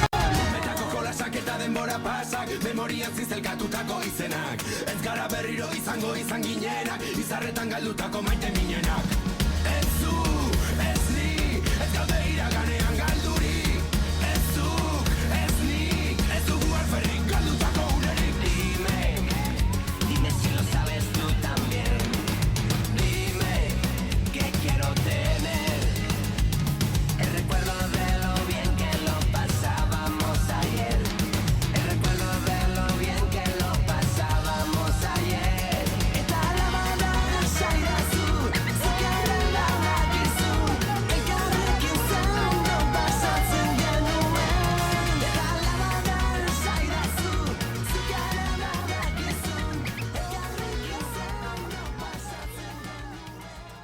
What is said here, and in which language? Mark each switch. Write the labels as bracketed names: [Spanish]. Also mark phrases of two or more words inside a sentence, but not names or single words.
[Basque] Metako kolasak eta denbora pasak, memorian zizelkatutako izenak. Ez gara berriro izango izan ginenak, izarretan galdutako maite minenak. Ez zu, ez ni, ez gaude iraganean galdurik. Ez zu, ez ni, ez dugu alferrik galdutako unerik. [Spanish] Dime si lo sabes tú también. Dime que quiero tener el recuerdo de lo bien que lo pasábamos ayer. El recuerdo de lo bien que lo pasábamos ayer. [Basque] Eta alabada esaidazu, zuk ere badakizu, elkarrekin zendo pasatzen genuen. Eta alabada esaidazu, zuk ere badakizu, elkarrekin zendo pasatzen genuen.